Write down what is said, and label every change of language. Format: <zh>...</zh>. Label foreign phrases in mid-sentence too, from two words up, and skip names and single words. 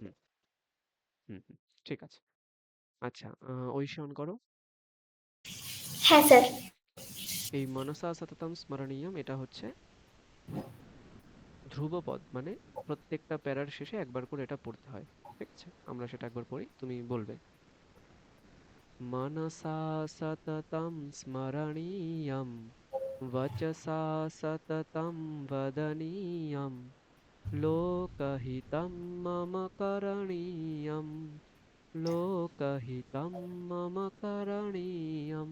<bn>হুম, হুম, হুম। ঠিক আছে। আচ্ছা, ঐশী অন করো। হ্যাঁ স্যার। এই</bn> <sa>मनसा सततम स्मरणीयम,</sa> <bn>এটা হচ্ছে ধ্রুবপদ, মানে প্রত্যেকটা প্যারার শেষে একবার করে এটা পড়তে হয়। ঠিক আছে, আমরা সেটা একবার পড়ি, তুমি বলবে।</bn> <sa>मनसा सततं स्मरणीयं वचसा सततं वदनीयं लोकहितं मम करणीयं लोकहितं मम करणीयं।</sa>